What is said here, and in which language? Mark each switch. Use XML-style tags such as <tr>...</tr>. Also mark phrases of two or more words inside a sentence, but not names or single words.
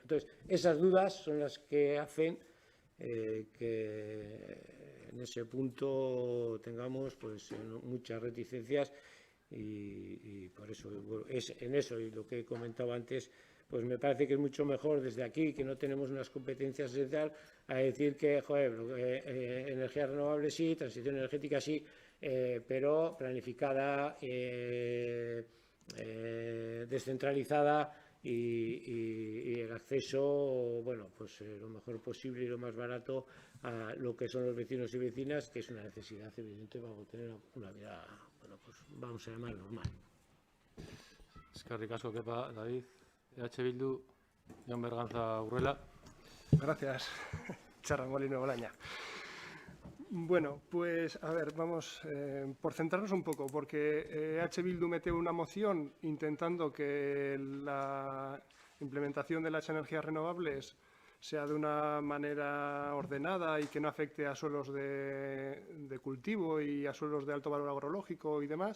<es>Entonces, esas dudas son las que hacen que en ese punto tengamos pues muchas reticencias y por eso es en eso y lo que he comentado antes, pues me parece que es mucho mejor desde aquí, que no tenemos unas competencias esenciales, a decir que, joder, energías renovables sí, transición energética sí, pero planificada, descentralizada y el acceso, bueno, pues lo mejor posible y lo más barato a lo que son los vecinos y vecinas, que es una necesidad evidente para tener una vida, bueno, pues vamos a llamar normal.</es> <eu>Eskerrik asko, Kepa, David. EH Bildu, Jon Berganza Urrela.</eu> <es>Gracias, Txarramolino Bolaña. Bueno, pues a ver, vamos por centrarnos un poco, porque EH Bildu mete una moción intentando que la implementación de las energías renovables sea de una manera ordenada y que no afecte a suelos de cultivo y a suelos de alto valor agrológico y demás.</es>